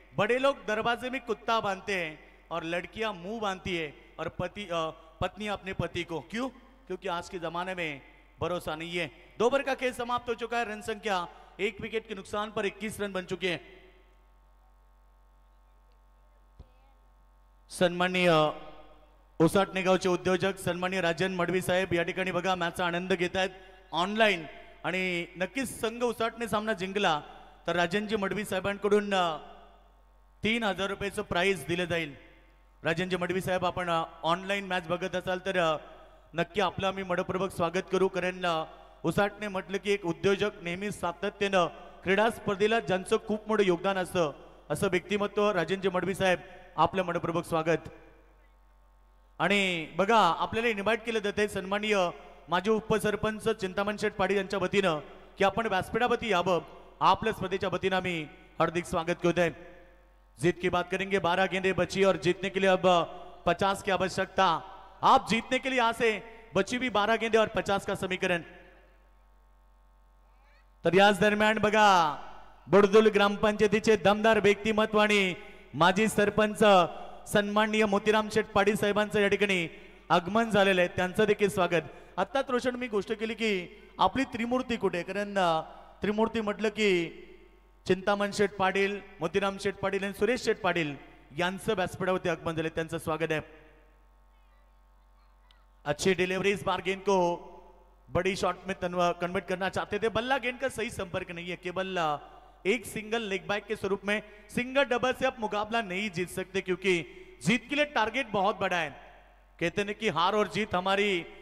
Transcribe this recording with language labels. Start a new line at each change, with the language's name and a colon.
Hindi: बड़े लोग दरवाजे में कुत्ता बांधते हैं और लड़कियां मुंह बांधती है और पत्नी अपने पति को। क्यों? क्योंकि आज के जमाने में भरोसा नहीं है। 2 ओवर का खेल समाप्त हो चुका है, रन संख्या 1 विकेट के नुकसान पर 21 रन बन चुके हैं।
Marathi: सन्माननीय ओसाटणे गावचे उद्योजक सन्माननीय राजन मडवी साहेब या ठिकाणी बघा मॅचचा आनंद घेत आहेत ऑनलाईन, आणि नक्कीच संघ उसाटणे सामना जिंकला तर राजनजी मडवी साहेबांकडून 3000 रुपयाचं प्राइज दिलं जाईल। राजनजी मडवी साहेब, आपण ऑनलाईन मॅच बघत असाल तर नक्की आपलं आम्ही मनपूर्वक स्वागत करू, कारण उसाटणे म्हटलं की एक उद्योजक नेहमी सातत्यानं क्रीडा स्पर्धेला ज्यांचं खूप मोठं योगदान असतं असं व्यक्तिमत्व राजनजी मडवी साहेब, आपलं मनपूर्वक स्वागत। आणि बघा आपल्याला इन्व्हाइट केलं जाते सन्माननीय माजी उपसरपंच चिंतामण शेठ पाटील यांच्या वतीनं की आपण व्यासपीठावरती यावं, आपल्या स्पर्धेच्या वतीनं आम्ही हार्दिक स्वागत करतोय।
Hindi: जीत की बात करेंगे, 12 गेंदें बची और जीतने के लिए अब 50 की आवश्यकता। आप जीतने के लिए यहां से बची भी 12 गेंदें और 50 का समीकरण।
Marathi: तर याच दरम्यान बघा बुडदुल ग्रामपंचायतीचे दमदार व्यक्तिमत्व आणि माजी सरपंच सन्माननीय मोतीराम शेठ पाटील साहेबांचं या ठिकाणी आगमन झालेलं आहे, त्यांचं देखील स्वागत। आता रोशन मी गोष्ट केली की आपली त्रिमूर्ती कुठे, कारण त्रिमूर्ती म्हटलं की चिंतामण शेठ पाटील, मोतीराम शेठ पाटील आणि सुरेश शेठ पाटील यांचं व्यासपीठावरती आगमन झाले, त्यांचं स्वागत
Hindi: है। अच्छी डिलीवरी, इस बार गेंद को बड़ी शॉट में कन्वर्ट करना चाहते थे, बल्ला गेंद का सही संपर्क नहीं है, केवल एक सिंगल लेग बैक के स्वरूप में। सिंगल डबल से आप मुकाबला नहीं जीत सकते क्योंकि जीत के लिए टारगेट बहुत बड़ा है। कहते हैं कि हार और जीत हमारी